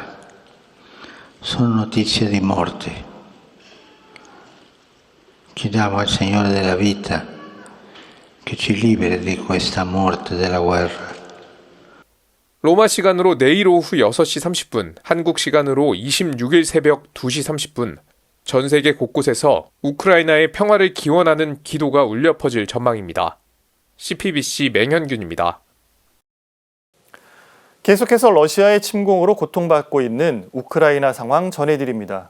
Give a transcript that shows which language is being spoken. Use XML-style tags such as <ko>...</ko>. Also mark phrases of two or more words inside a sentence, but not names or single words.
<it>Sono notizie di morte. Chiediamo al Signore della vita che ci liberi di questa morte della guerra.</it> <ko>로마 시간으로 내일 오후 6시 30분, 한국 시간으로 26일 새벽 2시 30분, 전 세계 곳곳에서 우크라이나의 평화를 기원하는 기도가 울려 퍼질 전망입니다. CPBC 맹현균입니다. 계속해서 러시아의 침공으로 고통받고 있는 우크라이나 상황 전해드립니다.</ko>